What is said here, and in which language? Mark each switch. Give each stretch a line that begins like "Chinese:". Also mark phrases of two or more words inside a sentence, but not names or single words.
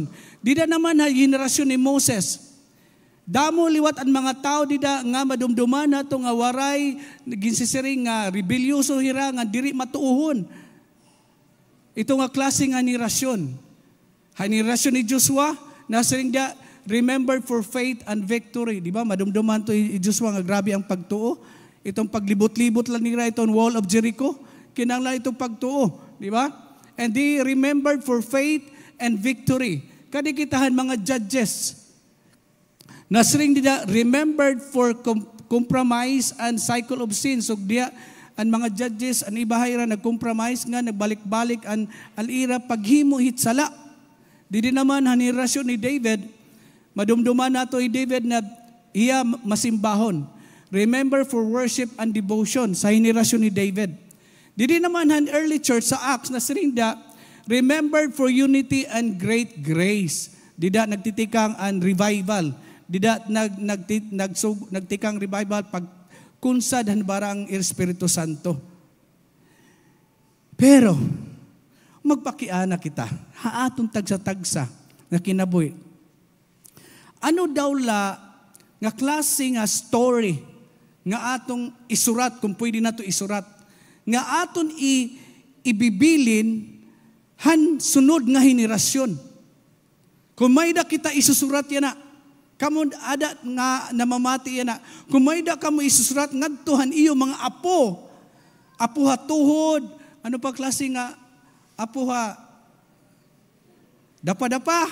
Waray: Dida naman henerasyon ni Moses. Damo liwat ang mga tao dida nga madumduman nato nga waray ginsisiri nga rebelyoso hira nga diri matuuhon. Ito nga klase nga henerasyon. Henerasyon ni Joshua, nasring dia
English: remembered for faith and victory.
Waray: Di ba? Madumduman to Joshua nga grabe ang pagtuo. Itong paglibot-libot lang nila itong
English: wall of Jericho.
Waray: Kinanglan itong pagtuo. Di ba?
English: And they remembered for faith and victory.
Waray: Kadikitahan mga judges. Nasring dia
English: remembered for compromise and cycle of sin.
Waray: So dia ang mga judges, ang ibahayra nag-compromise nga, nagbalik-balik ang alira paghimo hit sala. Didi naman henerasyon ni David, madumduman nato ni David na iya masimbahon.
English: Remember for worship and devotion
Waray: sa henerasyon ni David. Didi naman han
English: early church
Waray: sa Acts na sirinda,
English: remembered for unity and great grace.
Waray: Dida nagtitikang an revival. Dida nagtikang revival pag kunsad han barang Espiritu Santo. Pero magpakiana kita, haatong tagsa-tagsa nga kinabuhi. Ano daw la nga klase nga story nga atong isurat, kung pwede na to isurat, nga aton ibibilin han sunod nga henerasyon. Kung may da kita isusurat yan na, kamo ada nga namamati yan na, kung may da kamo isusurat ngadtuhan iyo mga apo hatuhod, ano pa klase nga apo dapa-dapa.